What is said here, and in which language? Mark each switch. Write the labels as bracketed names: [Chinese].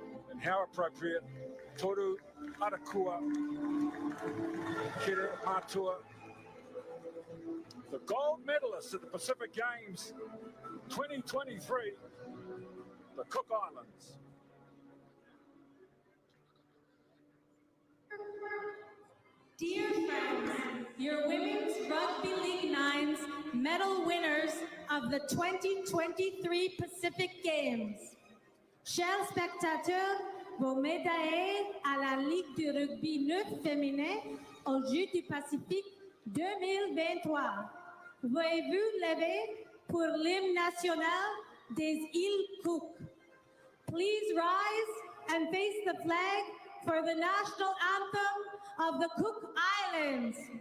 [English] And how appropriate, Toru Arakua, Kere Matua, the gold medalists at the Pacific Games 2023, the Cook Islands. Dear friends, your Women's Rugby League Nines medal winners of the 2023 Pacific Games. [French] Chers spectateurs, vos médailles à la Ligue du rugby 9 féminin aux Jeux du Pacifique 2023. Veuillez-vous lever pour l'hymne national des îles Cook. [English] Please rise and face the flag for the national anthem of the Cook Islands.